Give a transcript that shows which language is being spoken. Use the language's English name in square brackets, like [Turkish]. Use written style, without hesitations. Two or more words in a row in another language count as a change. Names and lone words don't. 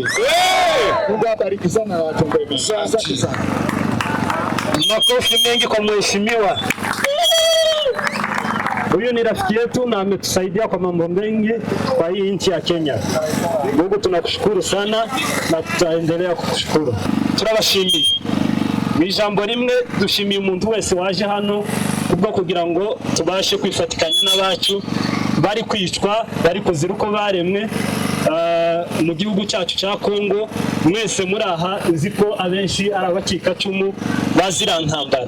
[Swahili] Mungu awabariki sana na atendee mema. Asante sana. Makofi mengi kwa mheshimiwa. Huyu ni rafiki yetu na ametusaidia kwa mambo mengi kwa hii nchi ya Kenya. Mungu tunakushukuru sana na tutaendelea kukushukuru. [Kinyarwanda] Turabashimiye. Ijambo rimwe dushimiye umuntu wese waje hano kubwo kugira ngo tubashe kwifatikanya n'abacu bari kwicwa, bari kuzira uko baremwe mu gihugu cyacu cya Kongo. Mwese muri aha nzi ko abenshi ari abacikacumu bazira ntambara.